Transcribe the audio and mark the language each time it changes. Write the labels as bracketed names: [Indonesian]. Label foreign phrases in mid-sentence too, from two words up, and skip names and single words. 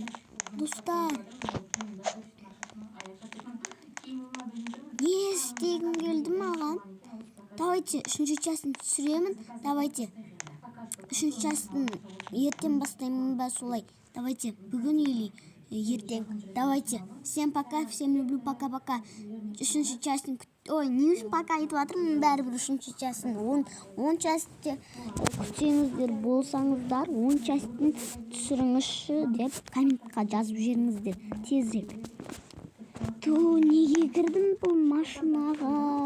[Kazakh] Достар, не істегім келді маған? Давайте 3-ші частын түсіремін. Давайте 3-ші частын ертең бастаймын ба солай? Давайте бүгін или ертең. Давайте. [Russian] Всем пока, всем люблю, пока-пока. [Kazakh] 3-ші частын ой, не үшін пока айтып жатырмын, бәрібір 3-ші частын 10 частты күтсеңіздер болсаңыздар, 10 частын түсіріңізші деп комментқа жазып жіберіңіздер тезірек. Неге кірдім бұл машинаға?